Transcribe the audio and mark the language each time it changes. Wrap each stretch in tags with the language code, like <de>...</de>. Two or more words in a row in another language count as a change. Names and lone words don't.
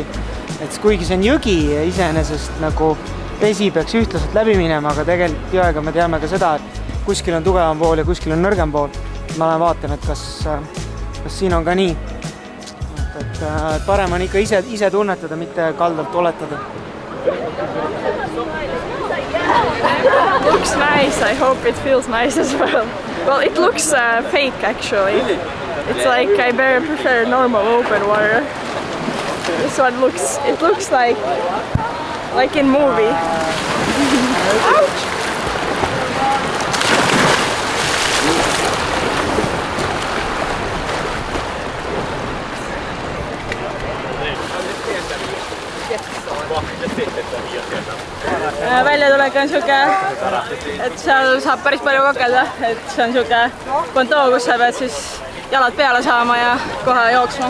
<et>Et kuigi see on jõgi iseenesest nagu vesi peaks ühtlaselt läbi minema, aga tegelikult jõega me teame ka seda, et kuskil on tugevam pool ja kuskil on nõrgem pool. Ma vaatan, et kas siin on ka nii. Et parem on ikka ise tunnetada, mitte kaldalt oletada.</et> <en>It looks nice. I hope it feels nice as well. Well, it looks fake actually. It's like I very prefer normal open water. This one looks like in movie. Ouch!</en> <et>Väljatulek on siuke, et seal saab päris palju kakelda, et see on siuke kontoo, kus sa pead siis jalad peale saama ja kohe jooksma.</et>